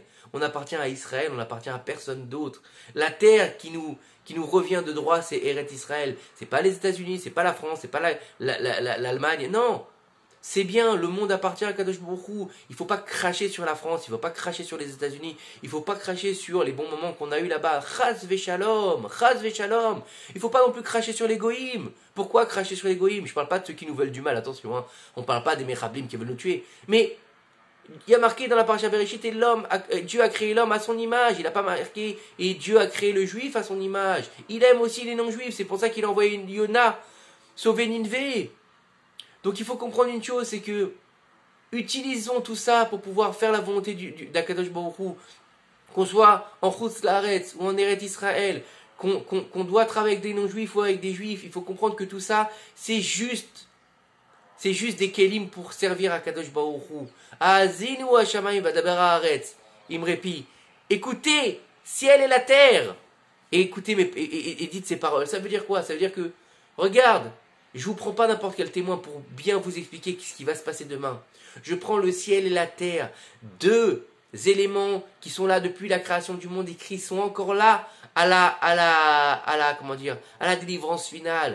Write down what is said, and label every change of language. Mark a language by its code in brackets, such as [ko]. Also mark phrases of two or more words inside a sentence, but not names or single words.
[fr] On appartient à Israël, on n'appartient à personne d'autre. La terre qui nous revient de droit, c'est Eretz Israël. C'est pas les États-Unis, c'est pas la France, c'est pas l'Allemagne. Non, c'est bien, le monde appartient à [he] קדוש ברוך הוא. [fr] Il ne faut pas cracher sur la France, il ne faut pas cracher sur les États-Unis, il ne faut pas cracher sur les bons moments qu'on a eu là-bas. [he] חס ושלום, חס ושלום. [fr] Il ne faut pas non plus cracher sur les goïms. Pourquoi cracher sur les goïms? Je ne parle pas de ceux qui nous veulent du mal, attention. Hein. On ne parle pas des mechablim qui veulent nous tuer. Mais il y a marqué dans la parasha Bereshit, Dieu a créé l'homme à son image. Il n'a pas marqué et Dieu a créé le juif à son image. Il aime aussi les non-juifs. C'est pour ça qu'il a envoyé une Yona sauver Ninvé. Donc il faut comprendre une chose, c'est que utilisons tout ça pour pouvoir faire la volonté d' [he] הקדוש ברוך הוא, [fr] qu'on soit en [he] חוץ לארץ [fr] ou en Eretz Israël, qu'on doit travailler avec des non-juifs ou avec des juifs. Il faut comprendre que tout ça, c'est juste des kelim pour servir [he] הקדוש ברוך הוא. האזינו השמים ואדבר הארץ אמרי פי. [fr] Écoutez, ciel et la terre. Et écoutez et dites ces paroles. Ça veut dire quoi? Ça veut dire que, regarde, je ne vous prends pas n'importe quel témoin pour bien vous expliquer ce qui va se passer demain. Je prends le ciel et la terre, deux éléments qui sont là depuis la création du monde et qui sont encore là à la délivrance finale.